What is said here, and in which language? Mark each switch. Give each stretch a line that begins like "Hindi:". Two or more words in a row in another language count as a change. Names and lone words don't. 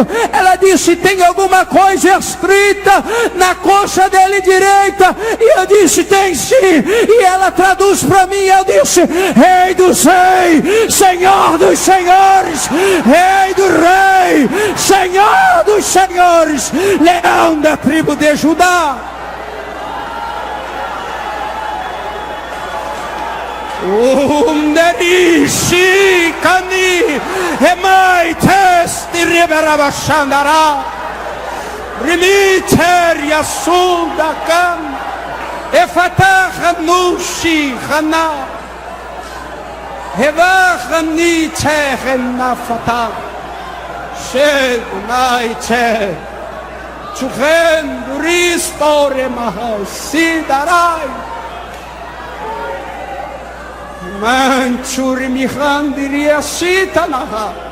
Portuguese: Ela disse: tem alguma coisa escrita na coxa dele direita? E eu disse: tem sim. E ela traduz para mim. Eu disse: Rei dos reis, Senhor dos senhores, Rei do rei, Senhor dos senhores, Leão da tribo de Judá. Underishi kani hemai testi riberabashandara rimiter yasuda kan efatah nushi khana hevachni chehna fata shednai che chuchen ristore mahasidarai Manchuri mihandiria sitanaha.